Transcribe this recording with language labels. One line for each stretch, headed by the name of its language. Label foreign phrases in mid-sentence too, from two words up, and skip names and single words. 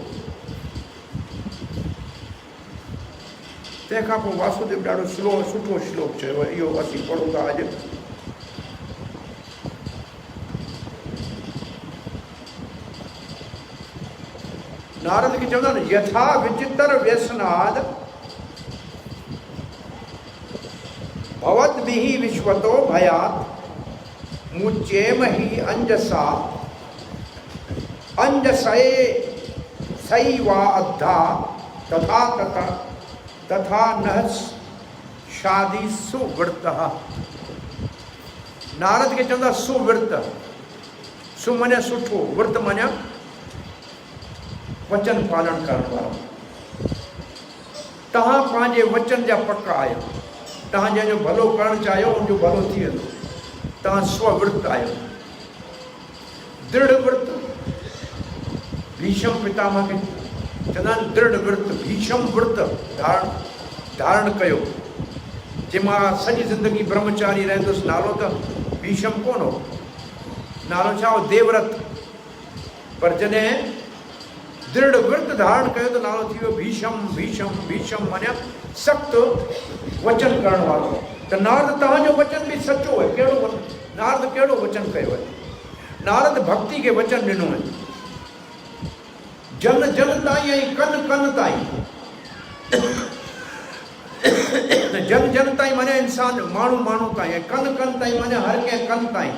Sindhi: तंहिंखां पोइ वासुदेव ॾाढो सुठो श्लोक चयो, इहो असीं पढ़ूं था अॼु। नारद खे चवंदा आहिनि,
Sanskrit: यथा विचित्र व्यसनाद भवद्भिः विश्वतो भयात् मुच्येमहि अंजसा अंजसये सैवा अद्धा तथा नः शादी सुवृतः।
Sindhi: नारद खे चवंदा सुवृत, सु माने सुठो, वृत माने वचन पालन करण वारो। तव्हां पंहिंजे वचन जा पक्का आहियो। तव्हां जंहिंजो भलो करणु चाहियो उनजो भलो थी वेंदो। तव्हां स्ववृत आहियो, दृढ़ व्रत। भीष्म पितामह खे चवंदा आहिनि दृढ़ व्रत, भीष्म व्रत धारण कयो। जे मां सॼी ज़िंदगी ब्रह्मचारी रहंदुसि, नालो त भीष्म कोन हो, नालो छा हो? देवव्रत। पर जॾहिं दृढ़ व्रत धारण कयो त नालो थी वियो भीष्म। भीष्म भीष्म माने सख़्तु वचन करण वारो। त नारद तव्हांजो वचन बि सचो आहे। कहिड़ो नारद कहिड़ो वचन कयो आहे? नारद भक्ति खे वचन ॾिनो आहे, जन जन ताईं ऐं कन कन ताईं। जन जन ताईं माने इंसान, माण्हू माण्हू ताईं, ऐं कन कन ताईं माने हर कंहिं कन ताईं।